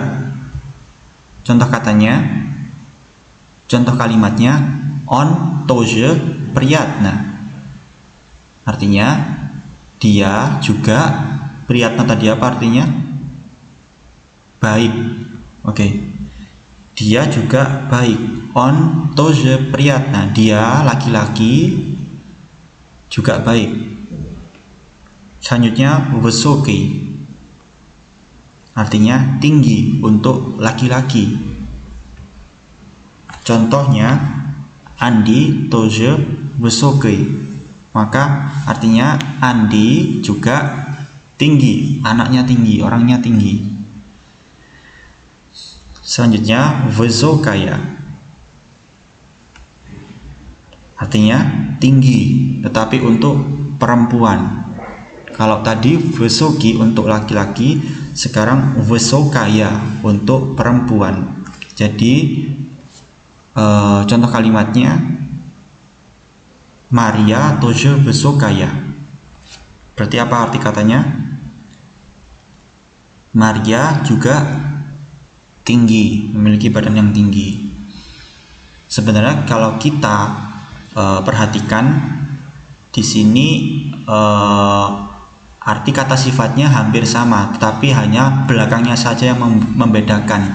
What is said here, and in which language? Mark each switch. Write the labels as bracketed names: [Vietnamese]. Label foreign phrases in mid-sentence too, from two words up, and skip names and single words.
[Indonesian] Contoh kalimatnya [Russian] он тоже приятно. [Indonesian] Artinya dia juga. Priyatna tadi apa artinya? baik. Oke. Dia juga baik. [Russian] On тоже приятно. [Indonesian] Dia laki-laki juga baik. Selanjutnya высокий. Artinya tinggi untuk laki-laki. Contohnya Andi [Russian] тоже высокий. [Indonesian] Maka artinya Andi juga tinggi, anaknya tinggi, orangnya tinggi. Selanjutnya высокая. Artinya tinggi, tetapi untuk perempuan. Kalau tadi высокий untuk laki-laki, sekarang высокая untuk perempuan. Jadi contoh kalimatnya Maria [Russian] тоже высокая. [Indonesian] Berarti apa arti katanya? Maria juga tinggi, memiliki badan yang tinggi. Sebenarnya kalau kita perhatikan di sini arti kata sifatnya hampir sama, tetapi hanya belakangnya saja yang membedakan.